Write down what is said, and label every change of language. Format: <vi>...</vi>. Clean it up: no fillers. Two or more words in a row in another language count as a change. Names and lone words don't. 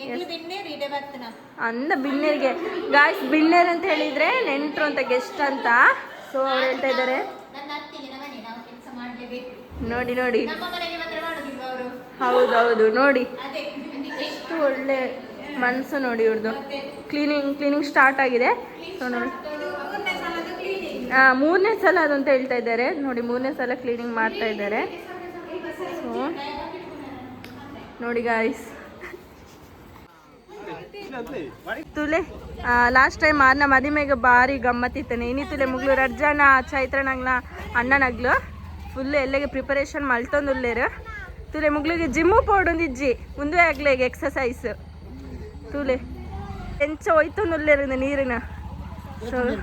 <kn>ಅಂದ ಬಿನ್ನೇರ್ಗೆ ಗಾಯ್ಸ್ ಬಿನ್ನೇರ್ ಅಂತ ಹೇಳಿದ್ರೆ ನೆಂಟ್ರು ಅಂತ ಗೆಸ್ಟ್ ಅಂತ ಸೊ ಅವ್ರು ಹೇಳ್ತಾ ಇದ್ದಾರೆ ನೋಡಿ ನೋಡಿ ಹೌದೌದು ನೋಡಿ ಎಷ್ಟು ಒಳ್ಳೆ ಮನಸ್ಸು ನೋಡಿ ಇವ್ರದ್ದು</kn> <en>cleaning start</en> <kn>ಆಗಿದೆ ಸೊ ನೋಡಿ 3ನೇ ಸಲ ಅದು ಅಂತ ಹೇಳ್ತಾ ಇದ್ದಾರೆ ನೋಡಿ 3ನೇ ಸಲ ಕ್ಲೀನಿಂಗ್ ಮಾಡ್ತಾ ಇದ್ದಾರೆ ಸೊ</kn> <tcy>ನೋಡಿ ಗಾಯ್ಸ್ ತುಲೆ</tcy> <en>last time</en> <tcy>ಆರ್ನ ಮದಿಮೆಗೆ ಭಾರಿ ಗಮ್ಮತ್ತಿತ್ತಾನೆ ಇನ್ನಿತ್ತುಲೆ ಮುಗ್ಲು ರಜ್ಜಾನ ಚೈತ್ರನಗ್ಲ ಅಣ್ಣನಗ್ಲು ಫುಲ್ ಎಲ್ಲೆಗೆ ಪ್ರಿಪರೇಷನ್ ಮಲ್ತೊಂದುಲ್ಲೇರು ತುಲೆ ಮುಗ್ಲಿಗೆ ಜಿಮ್ಮು ಪೋಡೊಂದಿಜ್ಜಿ ಮುಂದೆ ಆಗ್ಲೇಗೆ ಎಕ್ಸಸೈಸ್ ತುಲೆ ಎಂಚ ಹೋಯ್ತೊಂದುಲ್ಲೇರು ನೀರಿನ ಸೊ</tcy>